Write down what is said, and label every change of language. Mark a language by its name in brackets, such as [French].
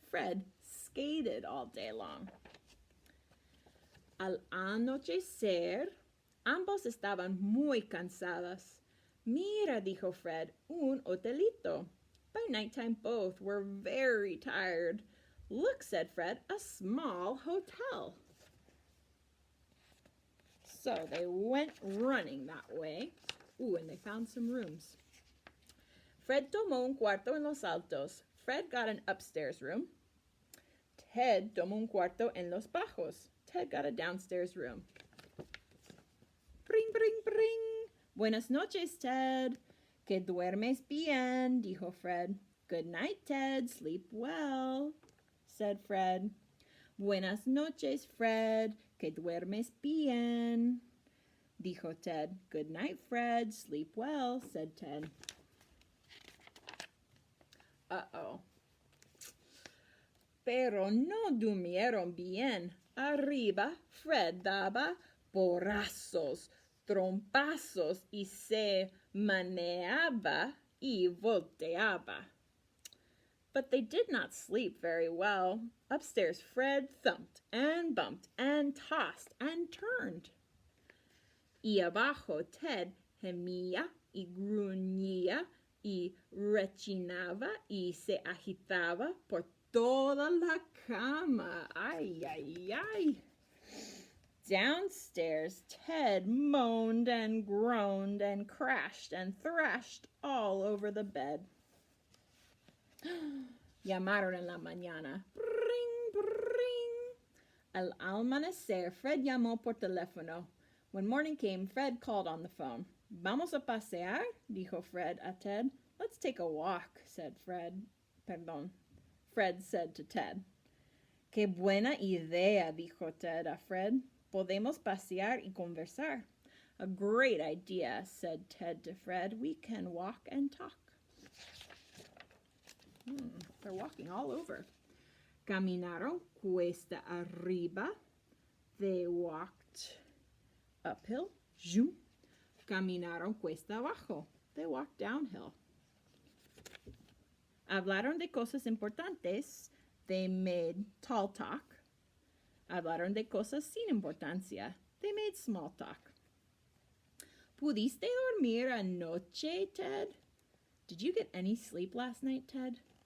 [English] Fred skated all day long. [Spanish] Al anochecer, ambos estaban muy cansados. Mira, dijo Fred, un hotelito. [English] By nighttime, both were very tired. Look, said Fred, a small hotel. So they went running that way. And they found some rooms. [Spanish] Fred tomó un cuarto en los altos. [English] Fred got an upstairs room. [Spanish] Ted tomó un cuarto en los bajos. [English] Ted got a downstairs room. [Spanish] Bring, bring, bring. Buenas noches, Ted. Que duermes bien, dijo Fred. [English] Good night, Ted. Sleep well, said Fred. [Spanish] Buenas noches, Fred. Que duermes bien, dijo Ted. [English] Good night, Fred. Sleep well, said Ted. Uh-oh. [Spanish] Pero no durmieron bien. Arriba, Fred daba porrazos, trompazos y se meneaba y volteaba. [English] But they did not sleep very well. Upstairs, Fred thumped and bumped and tossed and turned. [Spanish] Y abajo, Ted gemía y gruñía y rechinaba y se agitaba por toda la cama. Ay, ay, ay. [English] Downstairs, Ted moaned and groaned and crashed and thrashed all over the bed. [Spanish] Llamaron en la mañana. Bring, bring. Al amanecer, Fred llamó por teléfono. [English] When morning came, Fred called on the phone. [Spanish] Vamos a pasear, dijo Fred a Ted. [English] Let's take a walk, said Fred. Perdón. Fred said to Ted. [Spanish] Qué buena idea, dijo Ted a Fred. Podemos pasear y conversar. [English] A great idea, said Ted to Fred. We can walk and talk. They're walking all over. [Spanish] Caminaron cuesta arriba. [English] They walked uphill. Zoom. [Spanish] Caminaron cuesta abajo. [English] They walked downhill. [Spanish] Hablaron de cosas importantes. [English] They made tall talk. [Spanish] Hablaron de cosas sin importancia. [English] They made small talk. [Spanish] ¿Pudiste dormir anoche, Ted? [English] Did you get any sleep last night, Ted?